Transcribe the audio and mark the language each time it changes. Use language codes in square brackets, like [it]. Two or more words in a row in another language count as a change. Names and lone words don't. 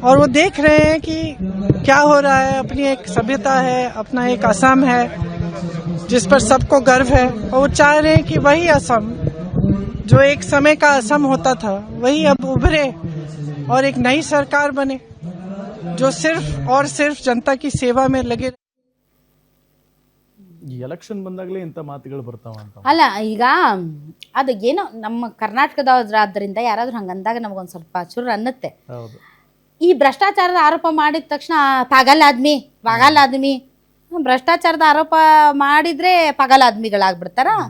[hi] और वो देख रहे हैं कि क्या हो रहा है। अपनी एक सभ्यता है, अपना एक असम है जिस पर सबको गर्व है, और वो चाह रहे हैं कि वही असम जो एक समय का असम होता था वही अब उभरे और एक नई सरकार बने जो सिर्फ और सिर्फ जनता की सेवा में लगे। [kn] ಈ ಎಲೆಕ್ಷನ್ ಬಂದಾಗಲೇ ಇಂಥ ಮಾತುಗಳು ಬರ್ತಾವ ಅಂತ. ಅಲ್ಲ ಈಗ ಅದು ಏನೋ ನಮ್ಮ ಕರ್ನಾಟಕದವರಾದ್ರಿಂದ ಯಾರಾದ್ರೂ ಹಂಗಂದಾಗ ನಮಗೊಂದು ಸ್ವಲ್ಪ ಚೂರು ಅನ್ನತ್ತೆ. ಹೌದು. ಈ ಭ್ರಷ್ಟಾಚಾರದ ಆರೋಪ ಮಾಡಿದ ತಕ್ಷಣ [hi] पागल आदमी [kn] ಭ್ರಷ್ಟಾಚಾರದ ಆರೋಪ ಮಾಡಿದ್ರೆ ಪಾಗಲ್ ಆದ್ಮಿಗಳಾಗ್ಬಿಡ್ತಾರ.